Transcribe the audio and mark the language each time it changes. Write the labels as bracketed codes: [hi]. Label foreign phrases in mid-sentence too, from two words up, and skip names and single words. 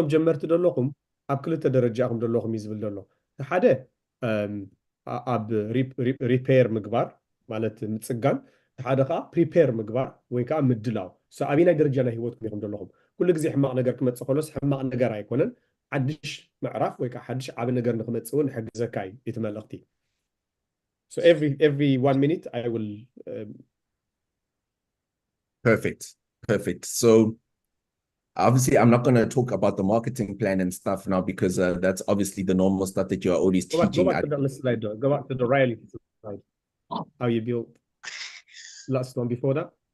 [ti] ጀመርቲ ዘለኹም ኣብ ክልተ ደረጃ ኢኹም ዘለኹም እዩ ዝብል ዘሎ ሓደ ኣብ ሪፔር ምግባር ማለት ምፅጋን ሓደ ከዓ ፕሪፔር ምግባር ወይ ከዓ ምድላው ሶ ኣብይ ናይ ደረጃ ናይ ህይወትኩም ኢኹም ዘለኹም ኩሉ ግዜ ሕማቕ ነገር ክመፅእ ከሎስ ሕማቕ ነገር ኣይኮነን ሓድሽ ምዕራፍ ወይ ከዓ ሓድሽ ዓብ ነገር ንክመፅእ እውን ሕግዘካ እዩ እቲ መልእኽቲ [en] so every 1 minute I will perfect so obviously I'm not going to talk about the marketing plan and stuff now because that's obviously the normal stuff that you're always teaching. Go back to the slide though. Go back to the reality slide. How you build last one before that.